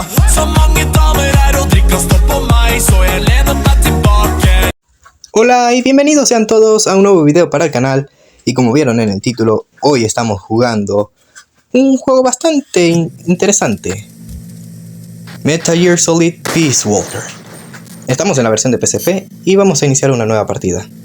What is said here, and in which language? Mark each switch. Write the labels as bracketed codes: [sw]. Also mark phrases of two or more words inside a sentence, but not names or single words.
[no] Så mange damer her og drikker og står på meg, så jeg lener meg tilbake. [es] Hola y bienvenidos sean todos a un nuevo video para el canal. Y como vieron en el título, hoy estamos jugando un juego bastante interesante, Metal Gear Solid Peace Walker. Estamos en la versión de PSP y vamos a iniciar una nueva partida.